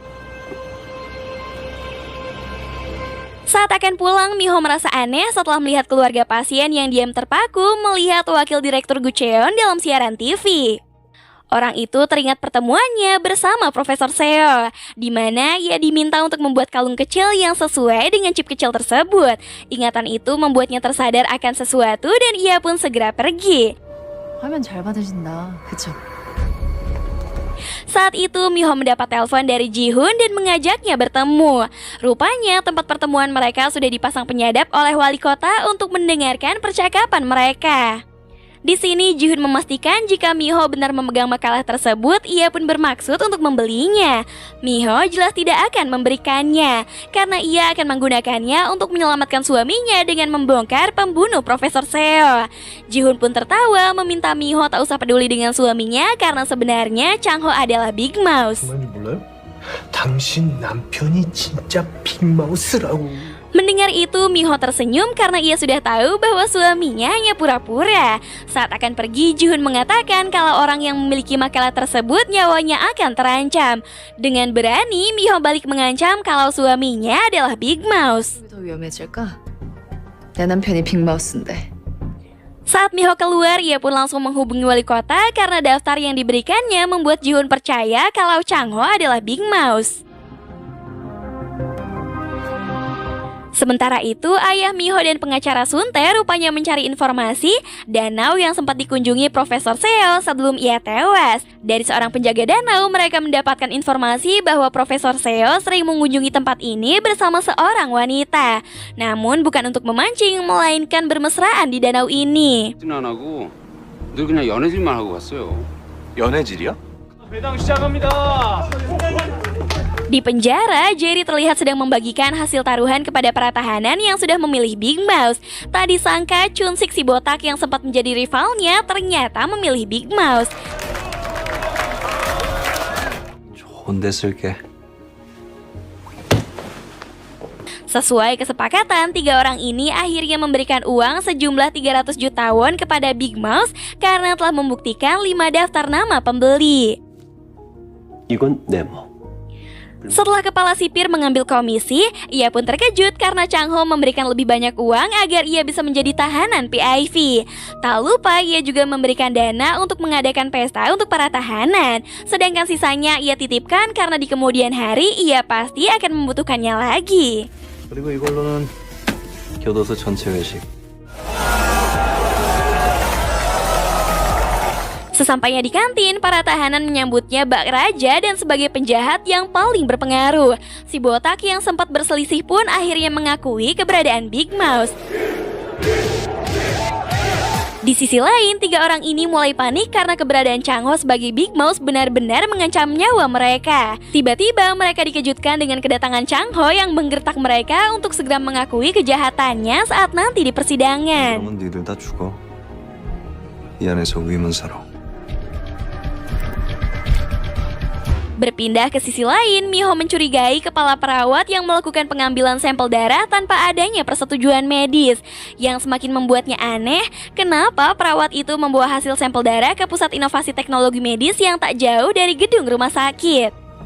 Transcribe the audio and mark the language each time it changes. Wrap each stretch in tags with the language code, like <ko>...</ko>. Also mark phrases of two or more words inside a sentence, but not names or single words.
<id>Saat akan pulang, Miho merasa aneh setelah melihat keluarga pasien yang diam terpaku melihat wakil direktur Gucheon dalam siaran TV. Orang itu teringat pertemuannya bersama Profesor Seo, di mana ia diminta untuk membuat kalung kecil yang sesuai dengan chip kecil tersebut. Ingatan itu membuatnya tersadar akan sesuatu dan ia pun segera pergi.</id> <ko>하면 잘 받으신다. 그쵸?</ko> <id>Saat itu Miho mendapat telepon dari Ji-hoon dan mengajaknya bertemu. Rupanya tempat pertemuan mereka sudah dipasang penyadap oleh wali kota untuk mendengarkan percakapan mereka. Di sini Ji-hoon memastikan jika Miho benar memegang makalah tersebut, ia pun bermaksud untuk membelinya. Miho jelas tidak akan memberikannya karena ia akan menggunakannya untuk menyelamatkan suaminya dengan membongkar pembunuh Profesor Seo. Ji-hoon pun tertawa meminta Miho tak usah peduli dengan suaminya karena sebenarnya Chang Ho adalah Big Mouse.</id> <ko>정말 몰라요? 당신 남편이 진짜 빅마우스라고.</ko> <id>Mendengar itu, Miho tersenyum karena ia sudah tahu bahwa suaminya hanya pura-pura. Saat akan pergi, Ji-hoon mengatakan kalau orang yang memiliki makalah tersebut nyawanya akan terancam. Dengan berani, Miho balik mengancam kalau suaminya adalah Big Mouse.</id> <ko>더 위험해질까? 내 남편이 빅마우스인데.</ko> <id>Saat Miho keluar, ia pun langsung menghubungi wali kota karena daftar yang diberikannya membuat Ji-hoon percaya kalau Chang Ho adalah Big Mouse. Sementara itu, ayah Miho dan pengacara Sunte rupanya mencari informasi danau yang sempat dikunjungi Profesor Seo sebelum ia tewas. Dari seorang penjaga danau, mereka mendapatkan informasi bahwa Profesor Seo sering mengunjungi tempat ini bersama seorang wanita. Namun bukan untuk memancing, melainkan bermesraan di danau ini.</id> <ko>안 하고 늘 그냥 연애질만 하고 갔어요. 연애질이야?</ko> <id>Di penjara, Jerry terlihat sedang membagikan hasil taruhan kepada para tahanan yang sudah memilih Big Mouse. Tak disangka Chun-sik si botak yang sempat menjadi rivalnya ternyata memilih Big Mouse.</id> <ko>좋은 데 쓸게.</ko> <id>Sesuai kesepakatan, 3 orang ini akhirnya memberikan uang sejumlah 300 juta won kepada Big Mouse karena telah membuktikan 5 daftar nama pembeli.</id> <ko>이건 내 뭐.</ko> <id>Setelah kepala sipir mengambil komisi, ia pun terkejut karena Chang Ho memberikan lebih banyak uang agar ia bisa menjadi tahanan PIV. Tak lupa ia juga memberikan dana untuk mengadakan pesta untuk para tahanan. Sedangkan sisanya ia titipkan karena di kemudian hari ia pasti akan membutuhkannya lagi.</id> <ko>그리고 이걸로는 교도소 전체 회식.</ko> <id>Sesampainya di kantin, para tahanan menyambutnya bak raja dan sebagai penjahat yang paling berpengaruh. Si botak yang sempat berselisih pun akhirnya mengakui keberadaan Big Mouse. Di sisi lain, 3 orang ini mulai panik karena keberadaan Chang Ho sebagai Big Mouse benar-benar mengancam nyawa mereka. Tiba-tiba mereka dikejutkan dengan kedatangan Chang Ho yang menggertak mereka untuk segera mengakui kejahatannya saat nanti di persidangan.</id> <ko>그러면 니들 다 죽어. 이 안에서 위문사로.</ko> <id>Berpindah ke sisi lain, Miho mencurigai kepala perawat yang melakukan pengambilan sampel darah tanpa adanya persetujuan medis. Yang semakin membuatnya aneh, kenapa perawat itu membawa hasil sampel darah ke pusat inovasi teknologi medis yang tak jauh dari gedung rumah sakit.</id>